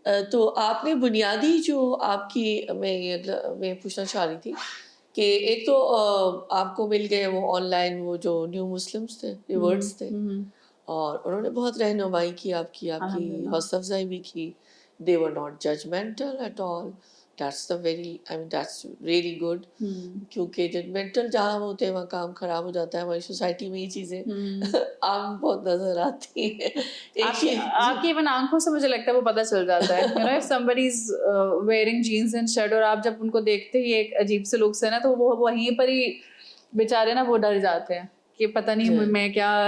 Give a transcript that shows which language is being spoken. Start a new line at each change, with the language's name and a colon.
Urdu: تو آپ نے بنیادی جو آپ کی میں پوچھنا چاہ رہی تھی کہ ایک تو آپ کو مل گئے وہ آن لائن وہ جو نیو مسلمس تھے، ریورٹس تھے، اور انہوں نے بہت رہنمائی کی آپ کی حوصلہ افزائی بھی کی.
English: They were not judgmental at all. That's really good.
Urdu: کیونکہ ججمنٹل جہاں ہوتے ہیں وہاں کام خراب ہو جاتا ہے. ہماری سوسائٹی میں یہ چیزیں عام بہت نظر آتی ہیں. آپ کی ایون آنکھوں سے مجھے لگتا ہے وہ پتہ چل جاتا ہے.
English: You know, if somebody is wearing jeans and shirt
Urdu: اور آپ جب ان کو دیکھتے ہی ایک عجیب سے لک سے نا، تو وہ وہیں پر ہی بیچارے نا وہ ڈر جاتے ہیں کہ پتہ نہیں میں کیا.